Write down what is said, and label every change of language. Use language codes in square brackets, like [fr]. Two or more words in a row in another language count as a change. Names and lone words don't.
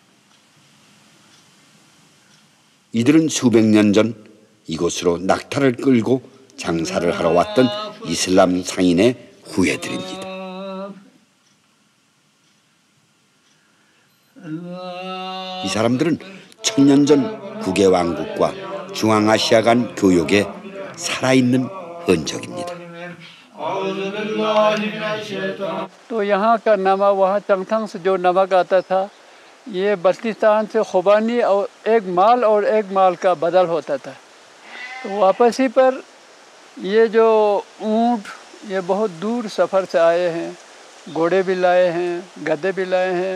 [ko] 이들은 수백 년 전 이곳으로 낙타를 끌고 장사를 하러 왔던 이슬람 상인의 후예들입니다. 이 사람들은 1000년 전 국의 왕국과 중앙아시아 간 교역의 살아있는 흔적입니다. [hi] तो यहाँ का नमा वहाँ चंगथंग से जो नमक आता था ये बल्तिस्तान से खुबानी और एक माल का बदल होता था। तो वापसी पर ये जो ऊँट ये बहुत दूर सफ़र से आए हैं, घोड़े भी लाए हैं, गधे भी लाए हैं।